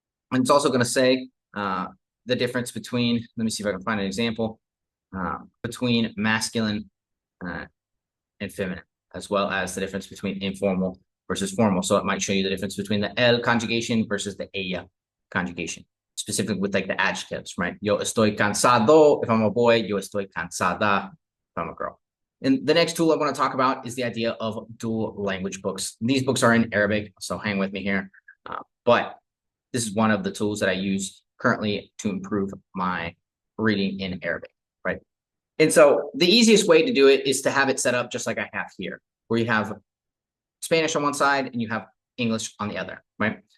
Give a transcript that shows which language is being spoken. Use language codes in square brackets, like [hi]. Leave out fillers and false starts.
[en] And it's also going to say the difference between, let me see if I can find an example, between masculine and feminine, as well as the difference between informal versus formal. So it might show you the difference between the el conjugation versus the ella conjugation, specifically with like the adjectives, right? [es] Yo estoy cansado [en] if I'm a boy, [es] yo estoy cansada [en] if I'm a girl. And the next tool I want to talk about is the idea of dual language books. These books are in Arabic, so hang with me here. But this is one of the tools that I use currently to improve my reading in Arabic, right? And so the easiest way to do it is to have it set up just like I have here, where you have Spanish on one side and you have English on the other, right?